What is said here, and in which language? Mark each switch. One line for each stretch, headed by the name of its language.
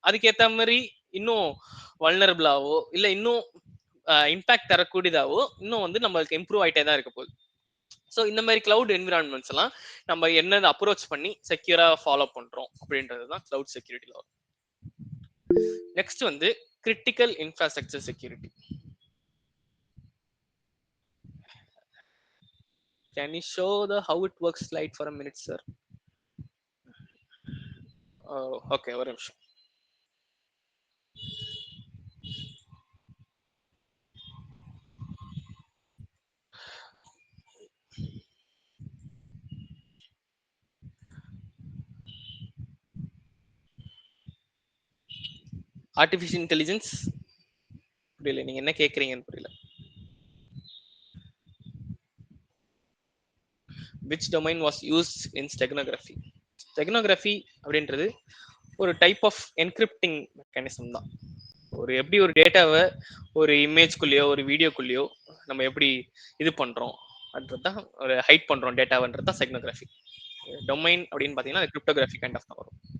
Tamil: அதுக்கேற்ற மாதிரி இன்னும் வல்னரபிளாவோ இல்லை இன்னும் இம்பாக்ட் தரக்கூடியதாவோ இன்னும் வந்து நம்மளுக்கு இம்ப்ரூவ் ஆயிட்டே தான் இருக்க போகுது. ஸோ இந்த மாதிரி கிளவுட் என்விரான்மெண்ட்ஸ் எல்லாம் நம்ம என்னது அப்ரோச் பண்ணி செக்யூரா ஃபாலோ பண்றோம் அப்படின்றது தான் கிளவுட் செக்யூரிட்டியில் வரும். நெக்ஸ்ட் வந்து critical infrastructure security.
English: Can you show the how it works slide for a minute, sir?
Tamil: Okay, ஒரு நிமிஷம். ஆர்டிஃபிஷியல் இன்டெலிஜென்ஸ் புரியல, நீங்க என்ன கேக்குறீங்கன்னு புரியல.
English: which domain was used in steganography?
Tamil: Steganography அப்படின்றது ஒரு டைப் ஆஃப் என்கிரிப்டிங் மெக்கானிசம் தான். ஒரு எப்படி ஒரு டேட்டாவை ஒரு இமேஜ்குள்ளேயோ ஒரு வீடியோக்குள்ளேயோ நம்ம எப்படி இது பண்றோம் அதுதான் ஒரு ஹைட் பண்றோம் டேட்டாவன்றது தான் ஸ்டெகனோகிராஃபி. டொமைன் அப்படின்னு பாத்தீங்கன்னா அது கிரிப்டோகிராஃபி கைண்ட் ஆஃப் தான் வரும்.